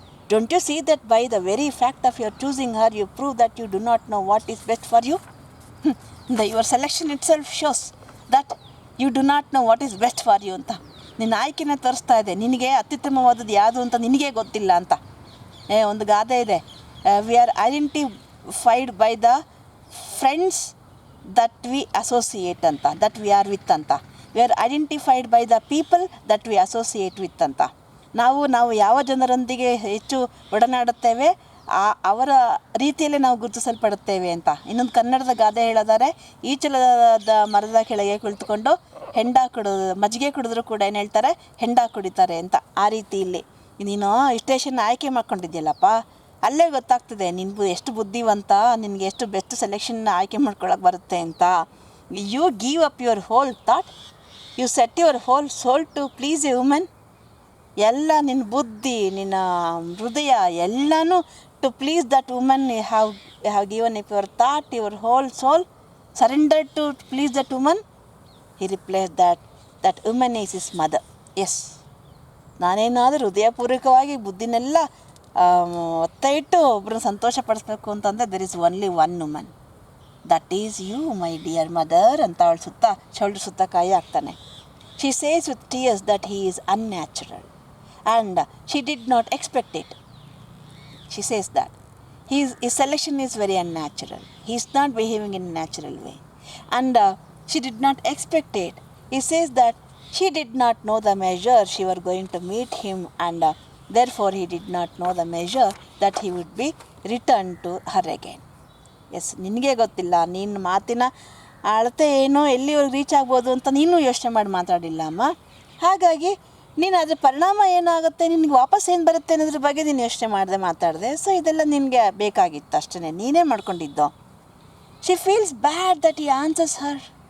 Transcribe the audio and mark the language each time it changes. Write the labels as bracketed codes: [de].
[en] Don't you see that by the very fact of your choosing her, you prove that you do not know what is best for you? Your selection itself shows that you do not know what is best for you ಅಂತ. [kn] ನಿನ್ನ ಆಯ್ಕೆನೇ ತೋರಿಸ್ತಾ ಇದೆ, ನಿನಗೆ ಅತ್ಯುತ್ತಮವಾದದ್ದು ಯಾವುದು ಅಂತ ನಿನಗೇ ಗೊತ್ತಿಲ್ಲ ಅಂತ. ಒಂದು ಗಾದೆ ಇದೆ, [en] We are identified by the friends that we associate ಅಂತ, that we are with ಅಂತ. We are identified by the people that we associate with ಅಂತ. [kn] ನಾವು ಯಾವ ಜನರೊಂದಿಗೆ ಹೆಚ್ಚು ಒಡನಾಡುತ್ತೇವೆ ಅವರ ರೀತಿಯಲ್ಲೇ ನಾವು ಗುರುತಿಸಲ್ಪಡುತ್ತೇವೆ ಅಂತ. ಇನ್ನೊಂದು ಕನ್ನಡದ ಗಾದೆ ಹೇಳೋದಾರೆ, ಈಚಲದ ಮರದ ಕೆಳಗೆ ಕುಳಿತುಕೊಂಡು ಮಜ್ಜಿಗೆ ಕುಡಿದ್ರು ಕೂಡ ಏನು ಹೇಳ್ತಾರೆ, ಹೆಂಡ ಕುಡಿತಾರೆ ಅಂತ. ಆ ರೀತಿ ಇಲ್ಲಿ ನೀನು ಸ್ಟೇಷನ್ ಆಯ್ಕೆ ಮಾಡ್ಕೊಂಡಿದ್ಯಲ್ಲಪ್ಪ, ಅಲ್ಲೇ ಗೊತ್ತಾಗ್ತದೆ ನಿನ್ಗೂ ಎಷ್ಟು ಬುದ್ಧಿವಂತ, ನಿನಗೆ ಎಷ್ಟು ಬೆಸ್ಟ್ ಸೆಲೆಕ್ಷನ್ ಆಯ್ಕೆ ಮಾಡ್ಕೊಳಕ್ಕೆ ಬರುತ್ತೆ ಅಂತ. [en] You give up your whole thought, you set your whole soul to please a women. [kn] ಎಲ್ಲ ನಿನ್ನ ಬುದ್ಧಿ, ನಿನ್ನ ಹೃದಯ ಎಲ್ಲನೂ [en] To please that woman. You have given up your thought, your whole soul surrendered to please that woman. He replies that woman is his mother. Yes. [kn] ನಾನೇನಾದರೂ ಹೃದಯಪೂರ್ವಕವಾಗಿ ಬುದ್ಧಿನೆಲ್ಲ ಒತ್ತ ಇಟ್ಟು ಒಬ್ಬರನ್ನ ಸಂತೋಷಪಡಿಸ್ಬೇಕು ಅಂತಂದರೆ [en] there is only one woman. That is you, my dear mother [kn] ಅಂತ ಅವಳು ಶೌಲ್ಡ್ರ್ ಸುತ್ತ ಕಾಯಿ ಹಾಕ್ತಾನೆ. [en] She says with tears that he is unnatural and she did not expect it. She says that his selection is very unnatural. He is not behaving in a natural way. And she did not expect it. He says that she did not know the measure she was going to meet him, and therefore he did not know the measure that he would be returned to her again. [kn] S, ನಿನಗೆ ಗೊತ್ತಿಲ್ಲ, ನಿನ್ನ ಮಾತಿನ ಅಳತೆ ಏನೋ ಎಲ್ಲಿವರೆಗೆ reach ಆಗ್ಬೋದು ಅಂತ ನೀನು ಯೋಚನೆ ಮಾಡಿ ಮಾತಾಡಿಲ್ಲ ಅಮ್ಮ. ಹಾಗಾಗಿ ನೀನು ಅದ್ರ ಪರಿಣಾಮ ಏನಾಗುತ್ತೆ, ನಿನಗೆ ವಾಪಸ್ ಏನು ಬರುತ್ತೆ ಅನ್ನೋದ್ರ ಬಗ್ಗೆ ನೀನು ಯೋಚನೆ ಮಾಡಿದೆ ಮಾತಾಡಿದೆ. [en] so [kn] ಇದೆಲ್ಲ ನಿನಗೆ ಬೇಕಾಗಿತ್ತು ಅಷ್ಟೇ, ನೀನೇ ಮಾಡ್ಕೊಂಡಿದ್ದು. [en] She feels bad that he answers her.